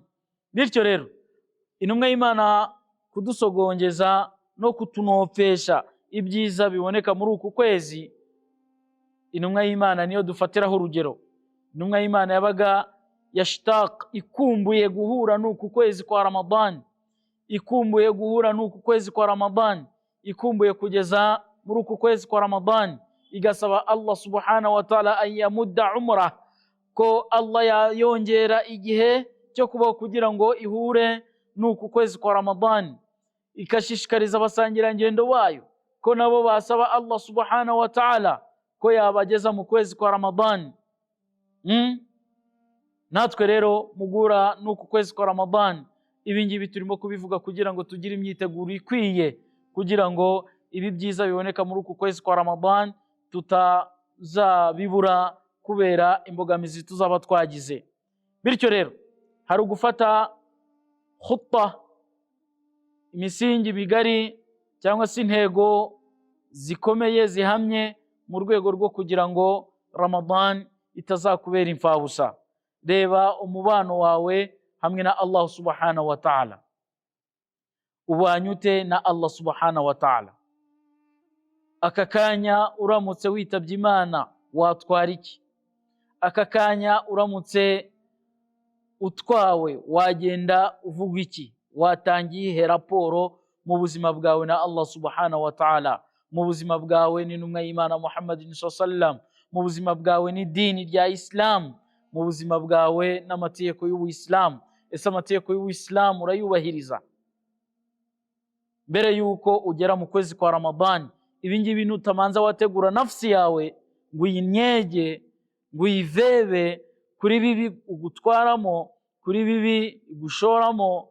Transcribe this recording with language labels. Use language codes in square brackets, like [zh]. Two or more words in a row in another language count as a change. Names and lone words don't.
[rw] Bityo rero intumwa y'Imana kudusogongeza no kutunofesha ibyiza biboneka muri uku kwezi, intumwa y'Imana niyo dufatiraho urugero. Intumwa y'Imana yabaga yashtaq, ikumbuye guhura n'uku kwezi kwa Ramadan, ikumbuye guhura n'uku kwezi kwa Ramadan, ikumbuye kugeza muri uku kwezi kwa Ramadan, igasaba [ar] الله سبحانه وتعالى أن يمد عمره, [rw] ko Allah yayongera igihe cyo kubaho kugira ngo ihure n'uku kwezi kwa Ramadan. Ikashishikariza abasangirangendo bayo ko nabo basaba Allah [ar] سبحانه وتعالى [rw] ko yabageza mu kwezi kwa Ramadan. Natwe rero mugura n'uku kwezi kwa Ramadan, ibi ngibi turimo kubivuga kugira ngo tugire imyiteguro ikwiye, kugira ngo ibi byiza biboneka muri uku kwezi kwa Ramadan tutazabibura kubera imbogamizi tuzaba twagize. Bityo rero hari ugufata khutta, imisingi migari cyangwa se intego zikomeye zihamye mu rwego rwo kugira ngo Ramadan itazakubera imfabusa. Reba umubano wawe hamwe na Allah [ar] سبحانه وتعالى, [rw] ubanyute na Allah [ar] سبحانه وتعالى. [rw] Aka kanya uramutse witabye Imana watwara iki? Aka kanya uramutse utwawe wagenda uvuga iki? Watangiye raporo mu buzima bwawe na Allah [ar] سبحانه وتعالى, [rw] mu buzima bwawe n'intumwa y'Imana Muhammadin [ar] صلى الله عليه وسلم, [rw] mu buzima bwawe n'idini rya Islam, mu buzima bwawe n'amategeko y'Ubuislamu. Ese amategeko y'Ubuislamu urayubahiriza? Mbere yuko ugera mu kwezi kwa Ramadan, ibi ngibi nutamanza wategura nafsi yawe ngo uyinyege, ngo uyivebe kuri bibi ugutwaramo, kuri bibi gushoramo.